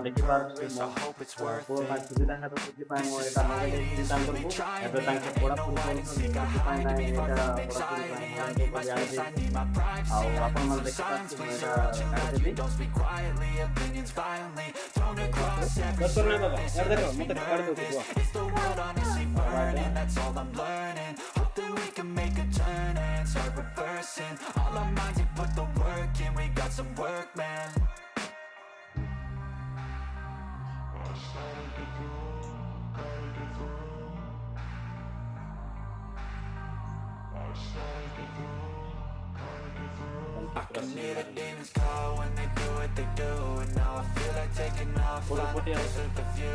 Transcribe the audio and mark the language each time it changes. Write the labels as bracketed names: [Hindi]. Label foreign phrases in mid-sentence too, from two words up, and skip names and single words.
[Odia] ଦେଖିପାରୁଥିବେ ମୋ ପୁଅ ପାଇଁ ସୁବିଧା ହେବ ସେଥିପାଇଁ ମୁଁ ଏଇଟା ମଗାଇ ଦେଇଥିଲି ତାଙ୍କଙ୍କୁ ଏବେ ତାଙ୍କେ ପଢ଼ାପଢ଼ି କରୁଛନ୍ତି ସେଥିପାଇଁ ନାହିଁ ଏଇଟା ପଢ଼ାପଢ଼ି ପାଇଁ ଅନଲାଇନ୍ କରି ଆଣିଦେଇଛି ଆଉ ଆପଣମାନେ ଦେଖିପାରୁଥିବେ ମୁଁ ଏଇଟା କାଢ଼ିଦେଲି ଦରକାର ନାହିଁ ବାବା ଏଇଟା ଦେଖ ମୋତେ କାଢ଼ି ଦେଉଛି [English] start reversing all our minds, we put the work in, we got some work, man. I can hear the demons call when they do what they do, and now I feel like taking off, flying the place with the view.